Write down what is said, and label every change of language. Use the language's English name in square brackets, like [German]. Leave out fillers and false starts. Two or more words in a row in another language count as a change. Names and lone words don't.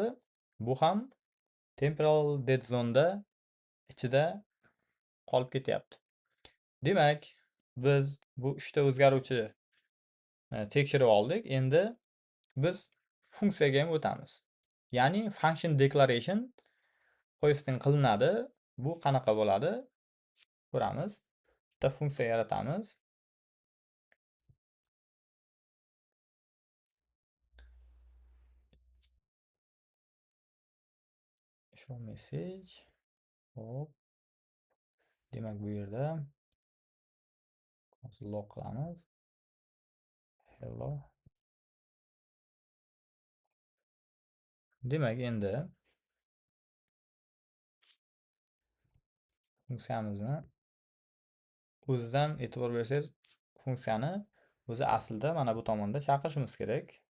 [Uzbek] Bu ham [English] temporal dead zone'da [Uzbek] ichida qolib ketyapti. Demak, biz bu 3 ta o'zgaruvchi tekshirib oldik. Endi biz funksiyaga ham o'tamiz. Ya'ni [English] function declaration hosting [Uzbek] qilinadi. Bu qanaqa bo'ladi? Ko'ramiz. Bitta funksiya yaratamiz. [English] Show message. [Uzbek] Hop. Demak, bu yerda log qilamiz. Hello. Demak, endi funksiyamizni o'zidan e'tibor bersangiz, funksiyani o'zi aslida mana bu tomonda chaqirishimiz kerak.